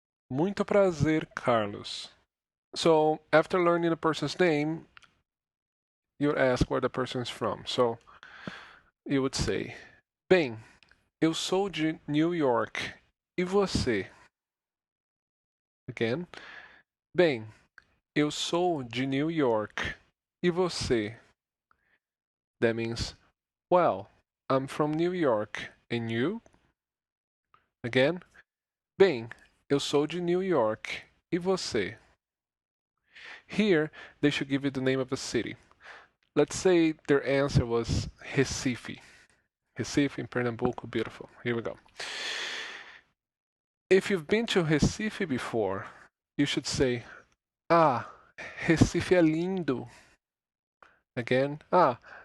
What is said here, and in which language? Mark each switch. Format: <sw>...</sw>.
<pt>Muito prazer,</pt> <en>Carlos. So after learning a person's name, you would ask where the person is from. So you would say,</en> <pt>bem, eu sou de New York. E você? Again, bem, eu sou de New York. E você?</pt> <en>That means, well, I'm from New York. And you?</en> <pt>Again, bem, eu sou de New York. E você?</pt> <en>Here, they should give you the name of the city. Let's say their answer was Recife. Recife in Pernambuco, beautiful. Here we go. If you've been to Recife before, you should say,</en> <pt>ah, Recife é lindo.</pt> <en>Again, ah,</en>